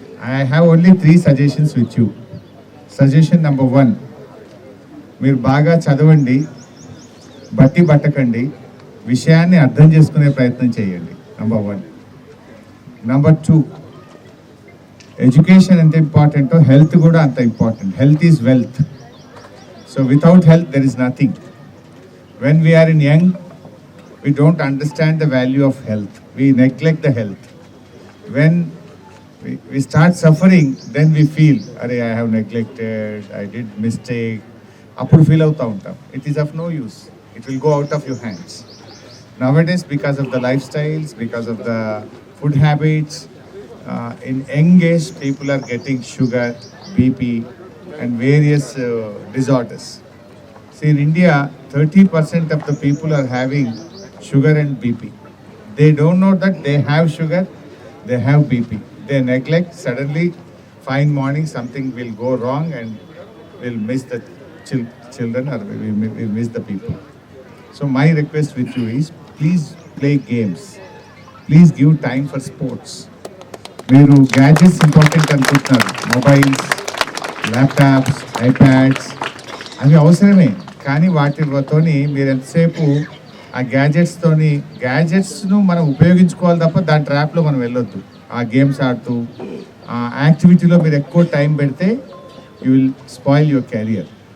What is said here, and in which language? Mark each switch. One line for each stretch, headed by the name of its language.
English: I have only 3 suggestions with you.
Telugu: Suggestion number 1, మీరు బాగా చదవండి, బట్టి పట్టకండి, విషయాన్ని అర్థం చేసుకునే ప్రయత్నం చేయండి. నెంబర్ 1. నెంబర్ 2, ఎడ్యుకేషన్ ఎంత ఇంపార్టెంటో హెల్త్ కూడా అంత important.
English: Health is wealth. So without health there is nothing. When we are in young, we don't understand the value of health. We neglect the health. When we start suffering, then we feel, I have neglected, I did mistake.
Telugu: Appudu feel avuta untam.
English: It is of no use. It will go out of your hands. Nowadays, because of the lifestyles, because of the food habits, in young age, people are getting sugar, BP, and various disorders. See, in India, 30% of the people are having sugar and BP. They don't know that they have sugar, they have BP. They neglect. Suddenly, fine morning, something will go wrong and we'll miss the children or we'll miss the people. So my request with you is, please play games. Please give time for sports.
Telugu: మీరు gadgets important అనుకుంటున్నారు. Mobiles, laptops, iPads అవి అవసరమే, కానీ వాటితోని మీరు ఎంతసేపు ఆ గ్యాజెట్స్ను మనం ఉపయోగించుకోవాలి తప్ప దాని ట్రాప్లో మనం వెళ్ళొద్దు. ఆ గేమ్స్ ఆడుతూ ఆ యాక్టివిటీలో మీరు ఎక్కువ టైం పెడితే
English: You will spoil your career.